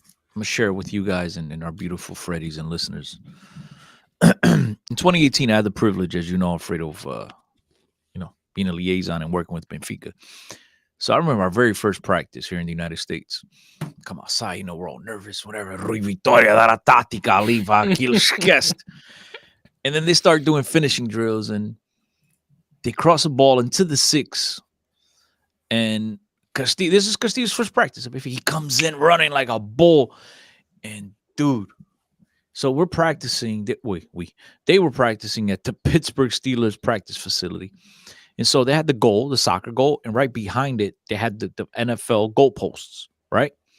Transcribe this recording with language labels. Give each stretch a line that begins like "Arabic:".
English: I'm gonna share it with you guys and our beautiful Freddies and listeners. In 2018, I had the privilege, as you know, Alfredo, of being a liaison and working with Benfica. So I remember our very first practice here in the United States. Come outside, we're all nervous, whatever.
Portuguese: Rui Vitória, da tática ali, aquilo esquece.
English: And then they start doing finishing drills, and they cross a ball into the 6. And Castillo, this is Castillo's first practice. He comes in running like a bull, and dude. So we're practicing. They were practicing at the Pittsburgh Steelers practice facility, and so they had the goal, the soccer goal, and right behind it they had the NFL goalposts, right?